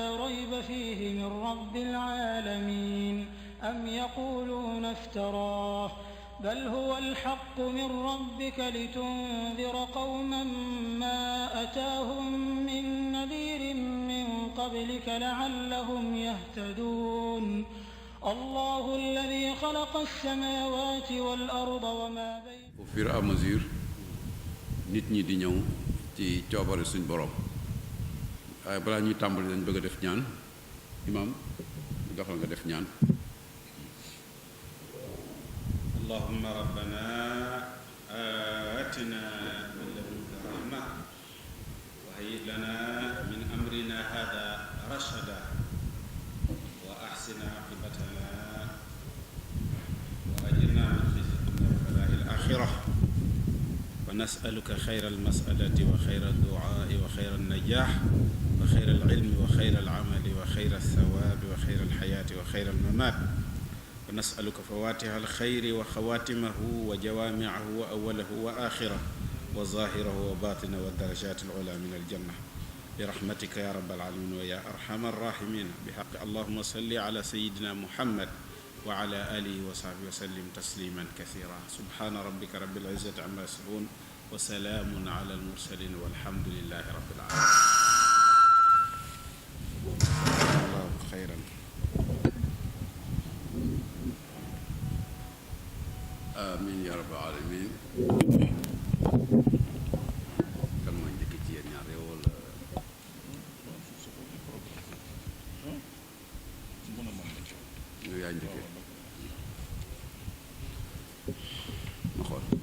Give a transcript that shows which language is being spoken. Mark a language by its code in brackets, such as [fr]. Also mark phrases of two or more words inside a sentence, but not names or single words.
[ar] ريب فيه من رب العالمين أم يقولون افتراه بل هو الحق من ربك لتنذر قوما ما أتاهم من نذير من قبلك لعلهم يهتدون الله الذي خلق السماوات والأرض وما بينهما. [fr] Au fur et à mesure [wo] nit ñi di ñëw ci coobare suñ borom waaye balaa ñuy tàmbali dañ bëgg a def ñaan imam doxal nga def ñaan. [ar] اللهم ربنا آتنا من لدنك رحمة وهيئ لنا من أمرنا هذا رشدا وأحسن عاقبتنا وأجرنا من خزي الدنيا وبلاء الآخرة ونسألك خير المسألة وخير الدعاء وخير النجاح وخير العلم وخير العمل وخير الثواب وخير الحياة و خير الممات ونسألك فواتح الخير وخواتمه وجوامعه وأوله وآخره وظاهره وباطنه ودرجات العلى من الجنة برحمتك يا رب العالمين ويا أرحم الراحمين بحق اللهم صل على سيدنا محمد وعلى آله وصحبه وسلم تسليما كثيرا سبحان ربك رب العزة عما يصفون وسلام على المرسلين والحمد لله رب العالمين. الله خيرا. آمين يا رب العالمين. [wo] Kan mooy njëkk ci yéen ñaar yow wala ñu yaa njëkkee ma xool.